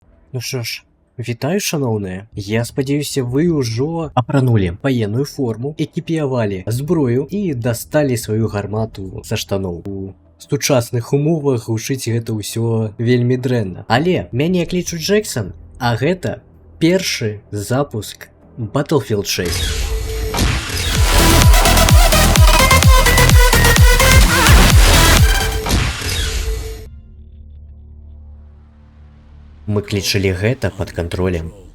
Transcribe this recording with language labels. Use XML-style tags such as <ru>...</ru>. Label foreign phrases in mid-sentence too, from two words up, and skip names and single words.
<uk>Ну що ж, вітаю, шановні. Я сподіваюся, ви уже апранули воєнну форму, екіпіювали зброю і достали свою гармату</uk> <ru>со штанов.</ru> <be>У сучасних умовах гучыць гэта ўсё вельмі дрэнна. Але мяне клічуць Джексон, а гэта першы запуск Battlefield 6. Мы клічылі гэта пад кантролем.</be>